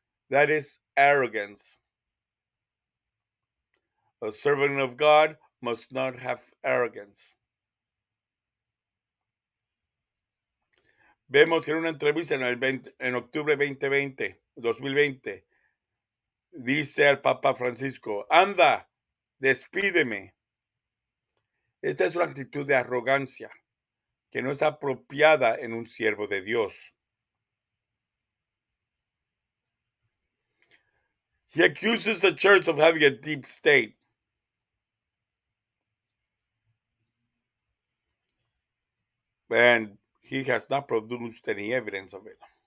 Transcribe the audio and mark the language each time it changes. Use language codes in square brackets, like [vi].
[en] That is arrogance. A servant of God must not have arrogance." [es] Vemos que en una entrevista en octubre 2020, dice al Papa Francisco: "Anda, despídeme". Esta es una actitud de arrogancia que no es apropiada en un siervo de Dios. [en] He accuses the church of having a deep state. And he has not produced any evidence of it.